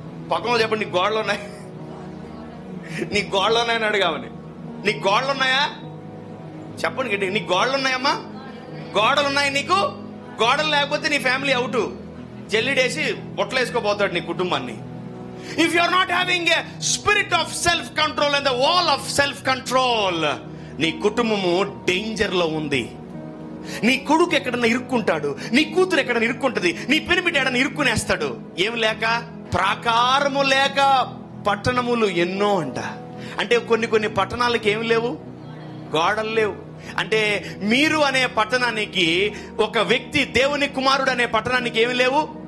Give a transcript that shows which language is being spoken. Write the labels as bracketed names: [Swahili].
[Telugu] పక్కన చెప్పండి, నీ గోడలు ఉన్నాయి, నీ గోడలు ఉన్నాయని అడిగామని. నీ గోడలు ఉన్నాయా చెప్పండి గట్టి. నీ గోడలు ఉన్నాయమ్మా? గోడలు ఉన్నాయి నీకు. గోడలు లేకపోతే నీ ఫ్యామిలీ అవుట్. జల్లిడేసి బొట్టలు వేసుకోబోతాడు నీ కుటుంబాన్ని. [English] If you are not having a spirit of self control and the wall of self control, [Telugu] నీ కుటుంబము డేంజర్ లో ఉంది. నీ కొడుకు ఎక్కడన్నా ఇరుక్కుంటాడు, నీ కూతురు ఎక్కడన్నా ఇరుక్కుంటది, నీ పెనిమిటి ఎక్కడన్నా ఇరుక్కునేస్తాడు. ఏం లేక? ప్రాకారము లేక పట్టణములు ఎన్నో అంట. అంటే కొన్ని పట్టణాలకు ఏమి లేవు? గోడలు లేవు. అంటే మీరు అనే పట్టణానికి, ఒక వ్యక్తి దేవుని కుమారుడు అనే పట్టణానికి ఏమి లేవు?